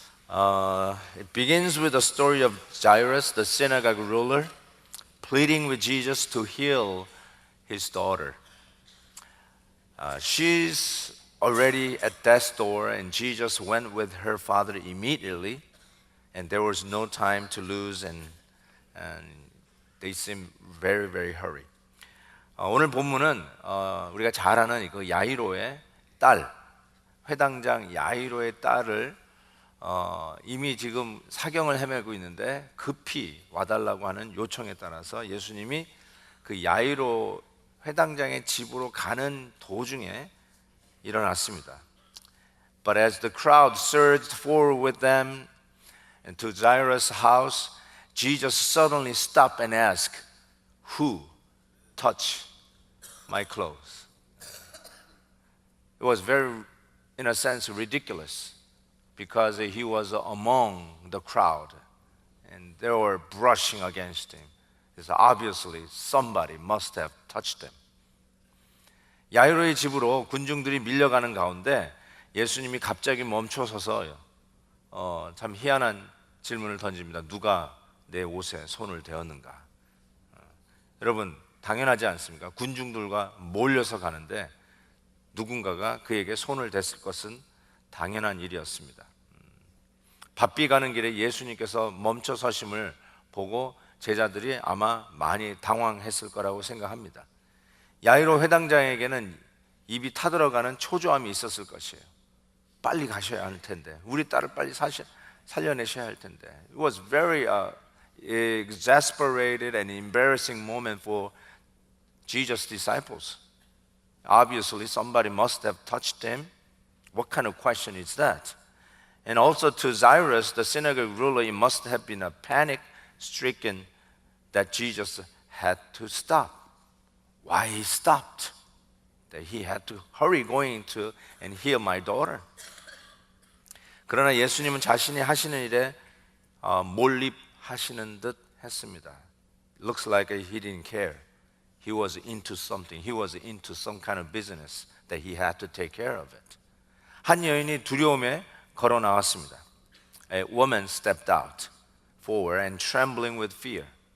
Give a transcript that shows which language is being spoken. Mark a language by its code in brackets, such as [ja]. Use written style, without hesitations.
[en] It begins with the story of Jairus, the synagogue ruler, pleading with Jesus to heal his daughter. She's already at death's door, and Jesus went with her father immediately, and there was no time to lose, and they seemed very, very hurry. [ko] 오늘 본문은 우리가 잘 아는 그 야이로의 딸, 회당장 야이로의 딸을 이미 지금 사경을 헤매고 있는데 급히 와달라고 하는 요청에 따라서 예수님이 그 야이로 회당장의 집으로 가는 도중에 일어났습니다. [en] But as the crowd surged forward with them and to Jairus' house, Jesus suddenly stopped and asked, "Who touched my clothes?" It was very, in a sense, ridiculous because he was among the crowd and they were brushing against him. So obviously somebody must have touched him. [ko] 야이로의 집으로 군중들이 밀려가는 가운데 예수님이 갑자기 멈춰서서 참 희한한 질문을 던집니다. 누가 내 옷에 손을 대었는가? 여러분, 당연하지 않습니까? 군중들과 몰려서 가는데 누군가가 그에게 손을 댔을 것은 당연한 일이었습니다. 바삐 가는 길에 예수님께서 멈춰 서심을 보고 제자들이 아마 많이 당황했을 거라고 생각합니다. 야이로 회당장에게는 입이 타들어가는 초조함이 있었을 것이에요. 빨리 가셔야 할 텐데, 우리 딸을 빨리 살려내셔야 할 텐데. [en] It was very exasperated and embarrassing moment for Jesus' disciples. Obviously somebody must have touched him. What kind of question is that? And also to Jairus, the synagogue ruler, it must have been a panic-stricken that Jesus had to stop. Why he stopped? That he had to hurry going to and heal my daughter. [ko] 그러나 예수님은 자신이 하시는 일에 몰입하시는 듯 했습니다. [en] Looks like he didn't care. He was into something. He was into some kind of business that he had to take care of it. [ko] 한 여인이 두려움에 걸어 나왔습니다. [en] A woman stepped out forward and trembling with fear.